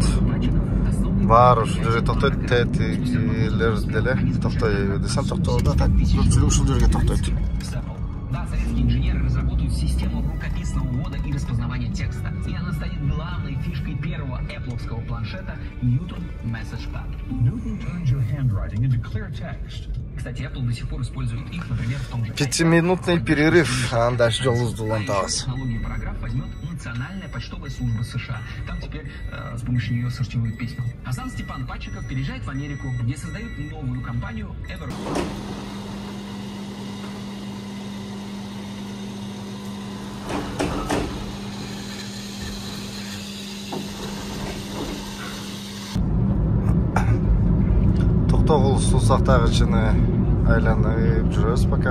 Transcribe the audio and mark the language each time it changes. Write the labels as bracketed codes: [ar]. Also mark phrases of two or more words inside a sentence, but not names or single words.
[ky] Бар ушул жерге токтойт, тетилер деле токтой десем токтоодо так көпчүлүк ушул жерге токтойт. [ru] Да, советские инженеры разработают систему рукописного ввода и распознавания текста. И она станет главной фишкой первого Apple-овского планшета Newton Message Pad. [en] Newton turns your handwriting into clear text. [ru] Кстати, Apple до сих пор использует их, например, в том же... 5-минутный перерыв, дальше [ky] жолубузду улантабыз. [ru] Технологию параграф возьмет Национальная почтовая служба США. Там теперь с помощью нее сортируют письма. А сам Степан Патчиков переезжает в Америку, где создают новую компанию Ever. [ky] Токтогул суу сактагычыны айланып жүрөбүз пока.